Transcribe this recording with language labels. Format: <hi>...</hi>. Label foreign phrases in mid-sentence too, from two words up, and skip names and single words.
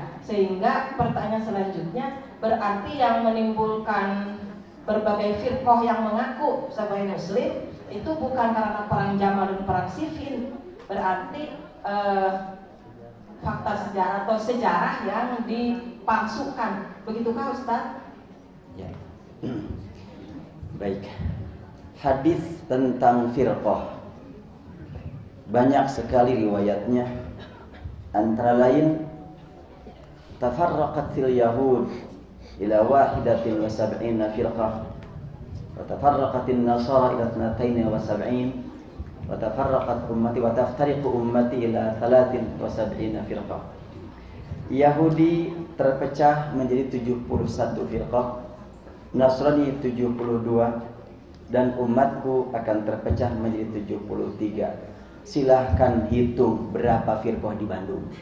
<id>Sehingga pertanyaan selanjutnya, berarti yang menimbulkan berbagai firqah yang mengaku sebagai muslim itu bukan karena perang Jamal dan perang Siffin, berarti fakta sejarah atau sejarah yang dipalsukan. Begitukah Ustaz? Ya. Baik. Hadis tentang firqah banyak sekali riwayatnya, antara lain</id> <ar>تفرقت اليهود إلى واحدة وسبعين فرقة وتفرقت النصارى إلى اثنتين وسبعين وتفرقت أمتي وتفترق أمتي إلى 73 فرقة.</ar> <id>Yahudi terpecah menjadi 71 firqah, Nasrani 72, dan umatku akan terpecah menjadi 73. Silahkan hitung berapa firqah di Bandung.</id>